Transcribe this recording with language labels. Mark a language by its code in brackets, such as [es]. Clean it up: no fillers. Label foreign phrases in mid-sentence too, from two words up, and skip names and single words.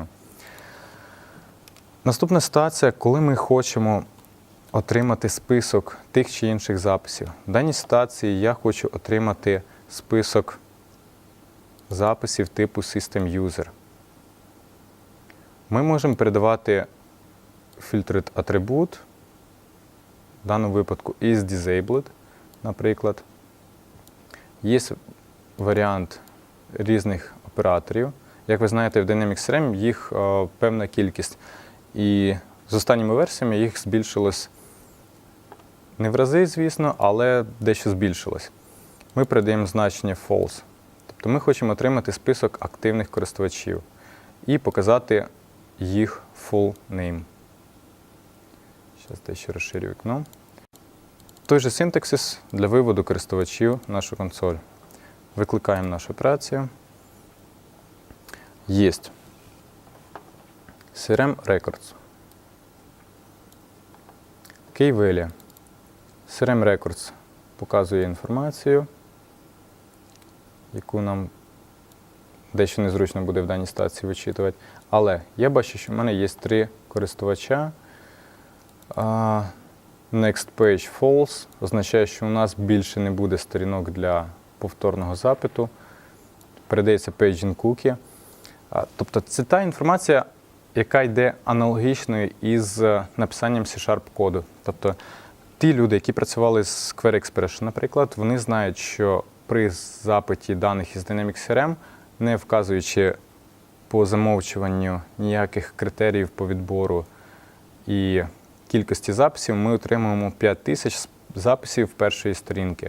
[uk] Наступна ситуація, коли ми хочемо отримати список тих чи інших записів. В даній ситуації я хочу отримати список записів типу [en] System User. [uk] Ми можемо передавати [en] filtered attribute, [uk] в даному випадку [en] is disabled, [uk] наприклад. Є варіант різних операторів. Як ви знаєте, в Dynamics CRM їх певна кількість. І з останніми версіями їх збільшилось не в рази, звісно, але дещо збільшилось. Ми передаємо значення false. Тобто ми хочемо отримати список активних користувачів і показати їх [en] full name. [uk] Зараз дещо розширю вікно. Той же синтаксис для виводу користувачів в нашу консоль. Викликаємо нашу операцію. Єсть. CRM Records. [en] Key Value. [uk] CRM Records показує інформацію, яку нам дещо незручно буде в даній ситуації вичитувати. Але я бачу, що в мене є 3 користувача. [en] Next page false [uk] означає, що у нас більше не буде сторінок для повторного запиту. Передається [en] paging cookie. [uk] Тобто це та інформація, яка йде аналогічною із написанням C# коду. Тобто ті люди, які працювали з Query Expression, наприклад, вони знають, що при запиті даних із Dynamics CRM, не вказуючи по замовчуванню ніяких критеріїв по відбору і кількості записів, ми отримуємо 5000 записів першої сторінки.